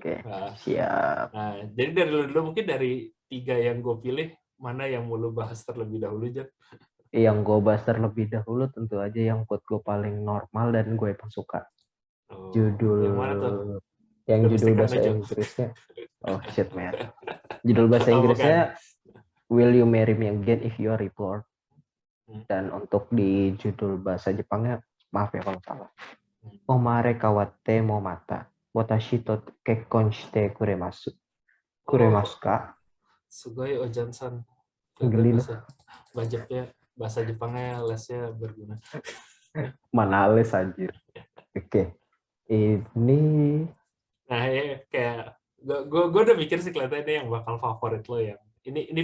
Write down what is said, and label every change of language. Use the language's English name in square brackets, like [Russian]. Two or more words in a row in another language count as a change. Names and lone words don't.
[Indonesian] Oke, siap. jadi dari dulu mungkin dari 3 yang gue pilih, mana yang mau lu bahas terlebih dahulu, Jan? Yang gue bahas terlebih dahulu tentu aja yang buat gue paling normal dan gue emang suka. Oh, Judul yang mana tuh? judul Domestic bahasa Hanojo? Inggrisnya. [English] Oh shit man. [Indonesian] Judul bahasa Oh, bukan. Inggrisnya Will You Marry Me Again If You Are Report. Hmm. Dan untuk di judul bahasa Jepangnya, maaf ya kalau salah. Hmm. [Japanese] おまれかわても また. 私と 結婚して くれます. Oh, くれます か? すごい おじゃんさん. Belajar [Indonesian] Geli loh. bahasa Jepangnya lesnya berguna. Mana les anjir. Oke. Ini Nah, ya, kayak gue udah mikir sih kelihatannya ini yang bakal favorit lo, Ini